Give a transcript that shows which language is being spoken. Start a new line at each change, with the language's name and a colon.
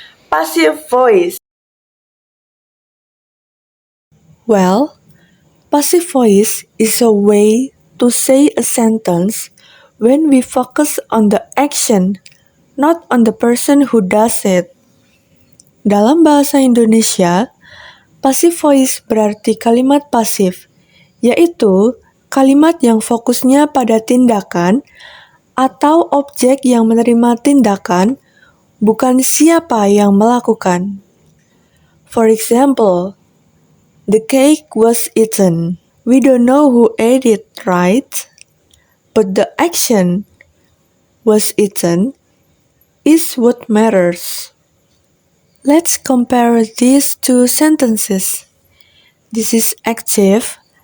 English: Passive voice. Well, passive voice is a way to say a sentence when we focus on the action, not on the person who does it.
Indonesian: Dalam bahasa Indonesia, passive voice berarti kalimat pasif, yaitu kalimat yang fokusnya pada tindakan atau objek yang menerima tindakan, bukan siapa yang melakukan.
English: For example, the cake was eaten. We don't know who ate it, right? But the action was eaten is what matters. Let's compare these two sentences. This is active.